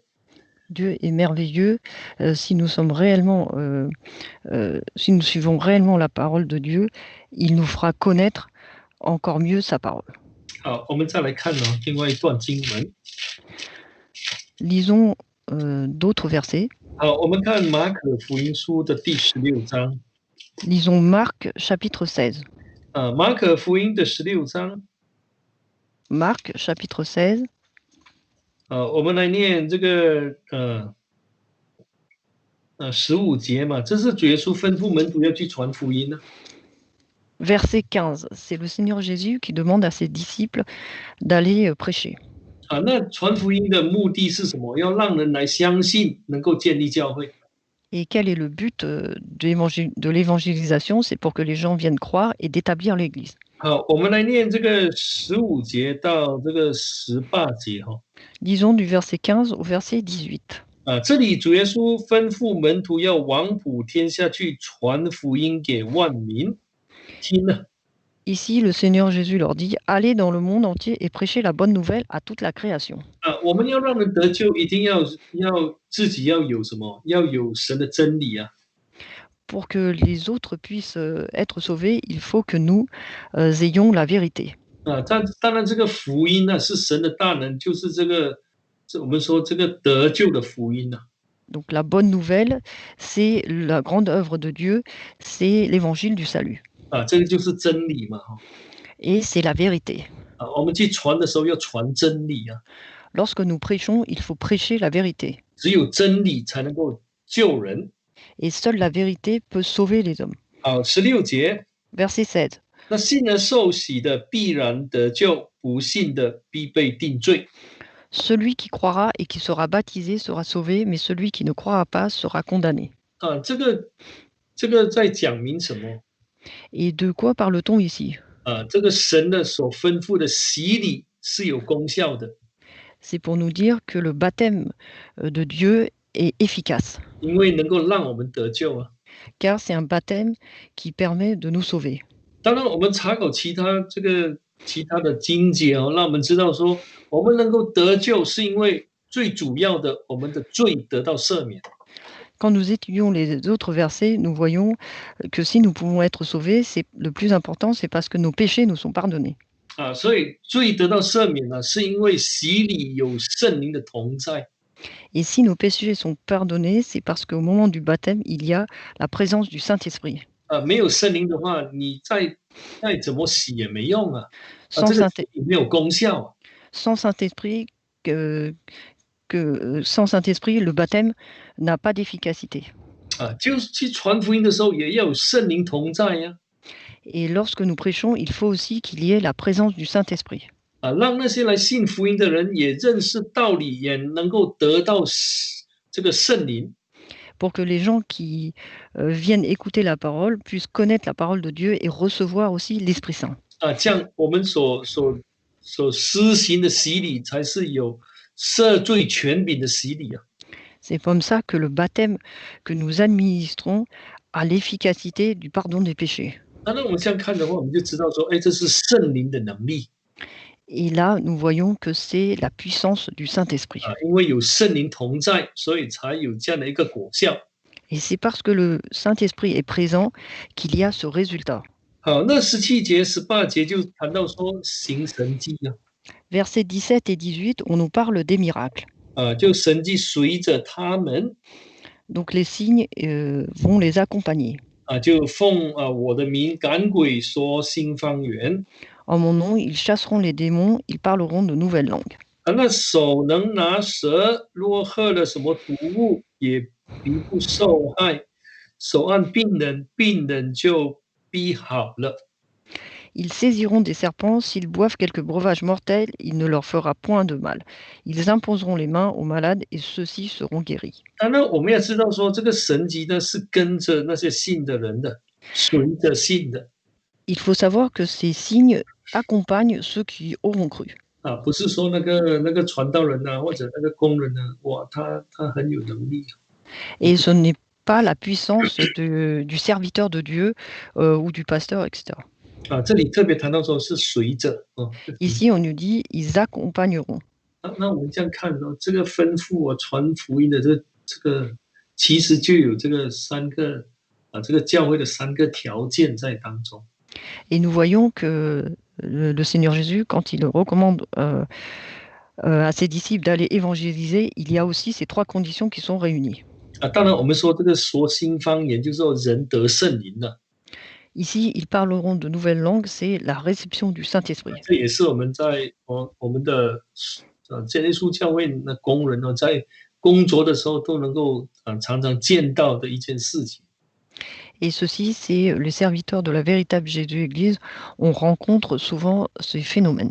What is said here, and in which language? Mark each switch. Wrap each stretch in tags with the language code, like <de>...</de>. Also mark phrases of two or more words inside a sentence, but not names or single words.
<fr>Dieu est merveilleux si nous sommes réellement, si nous suivons réellement la parole de Dieu, il nous fera connaître encore mieux sa parole.</fr> <zh>好，我们再来看另外一段经文。</zh> <fr>Lisons d'autres versets.</fr> <zh>好，我们看马可福音书的第16章。</zh> <fr>Lisons Marc chapitre 16.</fr> <zh>马可福音的16章，</zh> <fr>Marc chapitre 16,</fr> <zh>我们来念这个15节嘛，这是主耶稣吩咐门徒要去传福音呢。</zh> <fr>verset 15. C'est le Seigneur Jésus qui demande à ses disciples d'aller prêcher.</fr> <zh>那传福音的目的是什么？要让人来相信，能够建立教会。</zh> <fr>Et quel est le but de l'évangélisation? C'est pour que les gens viennent croire et d'établir l'Église.</fr> <zh>好，我们来念这个15节到这个18节哈。</zh> <fr>Disons du verset 15 au verset 18.</fr> <zh>这里主耶稣吩咐门徒要往普天下去传福音给万民听呢。</zh> <fr>Ici, le Seigneur Jésus leur dit, allez dans le monde entier et prêchez la bonne nouvelle à toute la création.</fr> <zh>我们要让人得救，一定要自己要有什么？要有神的真理啊。</zh> <fr>Pour que les autres puissent être sauvés, il faut que nous ayons la vérité.</fr> <zh>当然这个福音呢是神的大能，就是我们说这个得救的福音啊。</zh> <fr>Donc la bonne nouvelle, c'est la grande œuvre de Dieu, c'est l'évangile du salut.</fr> <zh>这个就是真理嘛哈。</zh> <fr>Et c'est la vérité.</fr> <zh>我们去传的时候要传真理啊。</zh> <fr>Lorsque nous prêchons, il faut prêcher la vérité.</fr> <zh>只有真理才能够救人。</zh> <fr>Et seule la vérité peut sauver les hommes.</fr> <zh>16 节。</zh> <fr>Verset 16.</fr> <zh>那信而受洗的必然得救，不信的必被定罪。</zh> <fr>Celui qui croira et qui sera baptisé sera sauvé, mais celui qui ne croira pas sera condamné.</fr> <zh>这个在讲明什么？</zh> <fr>Et de quoi parle-t-on ici?</fr> <zh>这个神的所吩咐的洗礼是有功效的。</zh> <fr>C'est pour nous dire que le baptême de Dieu est efficace.</fr> <zh>因为能够让我们得救啊。</zh> <fr>Car c'est un baptême qui permet de nous sauver.</fr> <zh>当然，我们查考其他的经节让我们知道说，我们能够得救，是因为最主要的，我们的罪得到赦免。</zh> <fr>Quand nous étudions les autres versets, nous voyons que si nous pouvons être sauvés, c'est le plus important, c'est parce que nos péchés nous sont pardonnés.</fr> <zh>所以罪得到赦免呢，是因为洗礼有圣灵的同在。</zh> <fr>Et si nos péchés sont pardonnés, c'est parce qu'au moment du baptême, il y a la présence du Saint-Esprit.</fr> <zh>没有圣灵的话，你再怎么洗也没用啊。</zh> <fr>Sans</fr> <zh>这个没有功效啊。</zh> <fr>Sans Saint-Esprit, sans Saint-Esprit, le baptême n'a pas d'efficacité.</fr> <zh>就是去传福音的时候，也要有圣灵同在呀。</zh> <fr>Et lorsque nous prêchons, il faut aussi qu'il y ait la présence du Saint-Esprit.</fr> <zh>让那些来信福音的人也认识道理，也能够得到这个圣灵。</zh> <fr>Pour que les gens qui viennent écouter la parole puissent connaître la parole de Dieu et recevoir aussi l'Esprit Saint.</fr> <zh>这样我们所施行的洗礼才是有赦罪权柄的洗礼啊。</zh> <fr>C'est comme ça que le baptême que nous administrons a l'efficacité du pardon des péchés.</fr> <zh>那我们这样看的话，我们就知道说，这是圣灵的能力。</zh> <fr>Et là, nous voyons que c'est la puissance du Saint-Esprit.</fr> <zh>因为有圣灵同在，所以才有这样的一个果效。</zh> <fr>Et c'est parce que le Saint-Esprit est présent qu'il y a ce résultat.</fr> <zh>好，那17节、18节就谈到说行神迹啊。</zh> <fr>Versets 17 et 18, on nous parle des miracles.</fr> <zh>就神迹随着他们。</zh> <fr>Donc les signes vont les accompagner.</fr> <zh>就奉我的名赶鬼，说新方言。</zh> <fr>En mon nom, ils chasseront les démons, ils parleront de nouvelles langues.</fr> <zh>那手能拿蛇，若喝了什么毒物，也必不受害。手按病人，病人就必好了。</zh> <fr>Ils saisiront des serpents, s'ils boivent quelque breuvage mortel, il ne leur fera point de mal. Ils imposeront les mains aux malades et ceux-ci seront guéris.</fr> <zh>那我们要知道说，这个神迹呢是跟着那些信的人的，随着信的。</zh> <fr>Il faut savoir que ces signes accompagnent ceux qui auront cru.</fr> <zh>不是说那个传道人或者那个工人哇，他很有能力。</zh> <fr>Et ce n'est pas la puissance du serviteur de Dieu ou du pasteur, etc.</fr> <zh>这里特别谈到说是随着。</zh> <fr>Ici, on nous dit ils accompagneront.</fr> <zh>那我们这样看这个吩咐传福音的这个，其实就有这个3个这个教会的3个条件在当中。</zh> <fr>Et nous voyons que le Seigneur Jésus, quand il recommande à ses disciples d'aller évangéliser, il y a aussi ces 3 conditions qui sont réunies.</fr> <zh>当然我们说这个说新方言就是说人得圣灵了。</zh> <fr>Ici, ils parleront de nouvelles langues, c'est la réception du Saint-Esprit.</fr> <zh>这也是我们建耶稣教会的工人在工作的时候都能够常常见到的一件事情。</zh> <fr>Et ceci, c'est les serviteurs de la véritable Jésus-Église, on rencontre souvent ces phénomènes.</fr>